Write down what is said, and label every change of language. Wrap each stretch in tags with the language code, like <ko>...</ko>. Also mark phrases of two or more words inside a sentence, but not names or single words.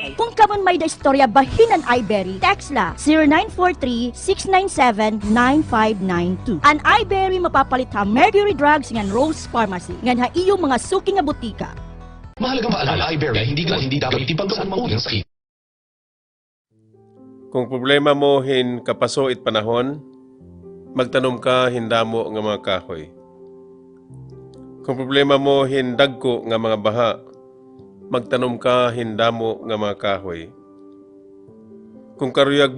<war>Kung kamon may da istorya bahin ang iBerry, text la 0943-697-9592. Ang iBerry mapapalit ha Mercury Drugs ngan Rose Pharmacy, ngan ha iyong mga suki nga butika.</war> <tl>Mahalagang maalala, iBerry hindi dapat itibagsan ang unang sakit.</tl> <war>Kung problema mo hin kapaso it panahon, magtanom ka hindamo nga mga kahoy. Kung problema mo hin dagko nga mga baha, magtanom ka hindamo nga mga kahoy. Kung karuyag mo</war>